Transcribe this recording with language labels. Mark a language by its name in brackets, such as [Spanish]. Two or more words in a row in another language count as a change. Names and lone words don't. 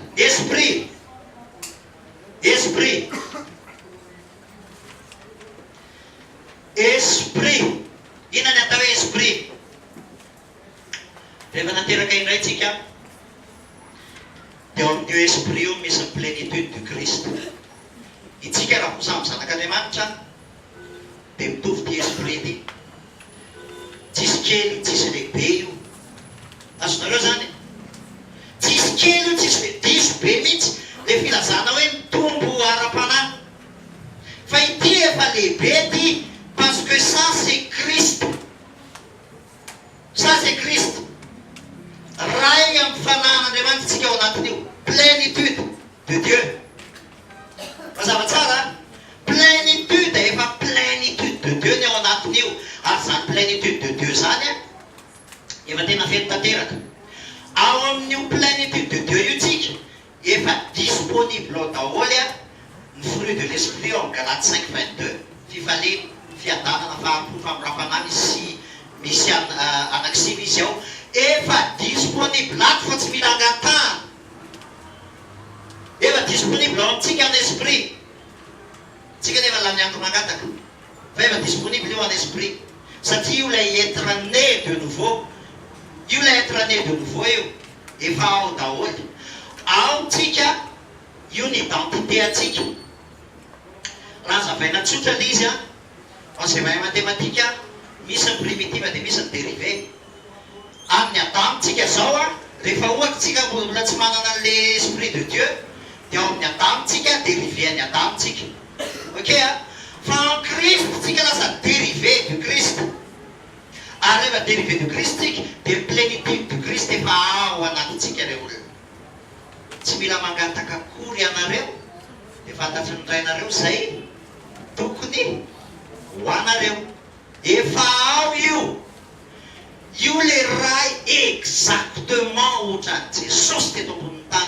[French] Esprit. Esprit. Esprit. [Malagasy] Ina ny atao hoe esprit? Rehefa nateraka indray tsika, dia ao amin'io esprit io misy ny [French] plénitude du Christ. [Malagasy] Itsika raha samy zanak'Andriamanitra dia mitovy ty esprit ty. Tsisy kely, tsisy lehibe io. Azonareo zany? Tsisy kely io, tsisy be, diso be mihitsy. Dia filazana hoe mitombo ara-panahy. Fa ity efa lehibe ty, [French] parce que ça c'est Christ. Ça c'est Christ. [Malagasy] Ray amin'ny fanan'Andriamanitra tsika ao anatin'io. [French] Plénitude de Dieu. [Malagasy] Mazava tsara? Plénitude, efa [French] plénitude de Dieu [Malagasy] ny ao anatin'io. Ary zany [French] plénitude de Dieu [Malagasy] zany a efa tena fety tanteraka. Ao amin'io [French] plénitude de Dieu [Malagasy] io tsika efa disponible ao daholy a ny [French] fruit de l'esprit [Malagasy] ao amin'ny Galates 5:22 fifalena, fiadanana, fahampo, famirafanana misy anankisivy izy ao efa disponible ato fa tsy mila angatahana. Efa disponible ao amintsika [French] en esprit. [Malagasy] Tsika nefa la miandro mangataka fa efa disponible io [French] en esprit [Malagasy] satria io lay [French] être né de nouveau. [Malagasy] Io lay [French] être né de nouveau [Malagasy] io efa ao daholy. Ao tsika io ny identité atsika. Raha zavaina tsotra le izy a azay mahay matematika misy ny primitive dia misy ny dérivé. Amin'ny Adamo tsika zao a rehefa ohatra tsika mbola tsy manana an'le [French] esprit de Dieu [Malagasy] dia ao amin'ny Adamo tsika dérivé any Adamo tsika. Ok a fa [French] en Christ [Malagasy] tsika lasa [French] dérivé de Christ. [Malagasy] Ary rehefa [French] dérivé de Christ [Malagasy] tsika dia [French] plénitude de Christ [Malagasy] efa ao anatintsika reo olona. Tsy mila mangataka akory ianareo dia fantatry ny rainareo zay tokony ho anareo. Efa ao io. Io le raha exactement ohatran'ny Jesosy teto ambony tany.